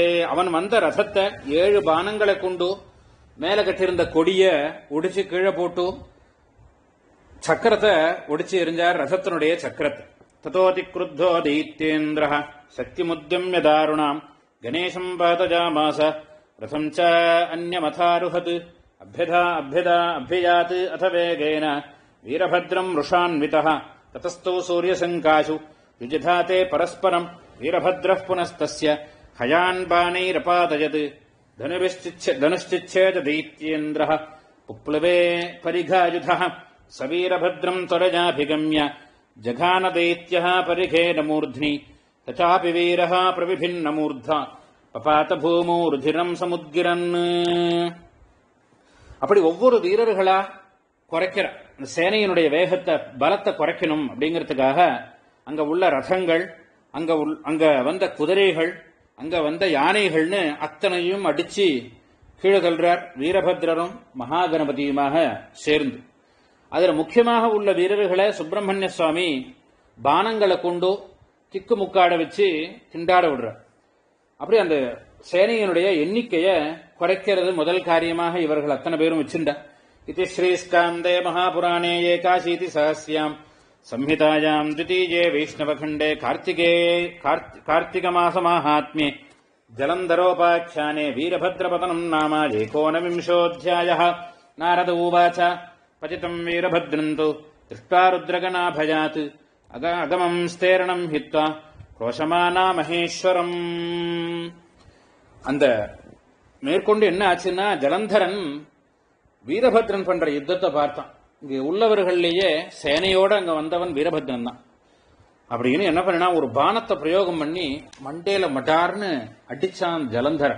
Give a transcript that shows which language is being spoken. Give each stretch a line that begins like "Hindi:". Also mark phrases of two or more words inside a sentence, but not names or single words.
Tamil: அவன் வந்த ரதத்தை 7 பானங்களை கொண்டு மேல கட்டியிருந்த கொடிய ஒடிச்சு கீழே போட்டு சக்கரத்தை ஒடிச்சு எரிஞ்சார், ரதத்தினுடைய சக்கரத்தை.
Sanskrit: ततोऽति क्रुद्धो दैत्येन्द्रः शक्तिमुद्यम्य दारुणाम् गणेशं पातयामास रथं च अन्यमथारुहत्. அभ्ययात् अथ वेगेन वीरभद्रं रुषान्वितः ततस्तौ सूर्यसङ्काशु युजधाते परस्परम् வீரபத்ரः पुनस्तस्य हयान् बाणैरपादयत्. धनुश्चिच्छेद दैत्येन्द्रः पुप्लवे परिघायुधः स वीरभद्रम् त्वरजाभिगम्य जघान दैत्यः परिघेन मूर्ध्नि तचापि वीरः प्रविभिन्न मूर्धा पपात भूमौ रुधिरम् समुद्गिरन्.
Tamil: அப்படி ஒவ்வொரு வீரர்களா குறைக்கிற சேனையினுடைய வேகத்தை, பலத்தை குறைக்கணும் அப்படிங்கிறதுக்காக அங்க உள்ள ரதங்கள், அங்க வந்த குதிரைகள், அங்க வந்த யானைகள்னு அத்தனையும் அடிச்சு கீழே தள்ளுறார் வீரபத்ரரும் மகாகணபதியுமாக சேர்ந்து. அதுல முக்கியமாக உள்ள வீரர்களை சுப்பிரமணிய சுவாமி பானங்களை கொண்டு திக்கு முக்காட வச்சு திண்டாட விடுறார். அப்படி அந்த சேனையினுடைய எண்ணிக்கையை குறைக்கிறது முதல் காரியமாக இவர்கள் அத்தனை பேரும் வச்சிருந்தார்.
Sanskrit: இது श्रीस्कान्दे महापुराणे एकाशीति साहस्र्याम् संहितायाम् द्वितीये वैष्णवखण्डे कार्तिकमासमाहात्म्ये जलन्धरोपाख्याने वीरभद्रपतनम् नाम 19. नारद उवाच पतितम् वीरभद्रम् तु दृष्ट्वा रुद्रगणाभयात् अगमम् स्तेरणम् हित्वा क्रोशमाना महेश्वरम्.
Tamil: அந்த மேற்கொண்டு என்ன ஆச்சுன்னா, ஜலந்தரன் வீரபத்ரன் பண்ற யுத்தத்தை பார்த்தான். இங்க உள்ளவர்கள்லயே சேனையோட அங்க வந்தவன் வீரபத்ரன் தான். அப்படின்னு என்ன பண்ணினா, ஒரு பானத்தை பிரயோகம் பண்ணி மண்டேல மட்டார்னு அடிச்சான் ஜலந்தரன்.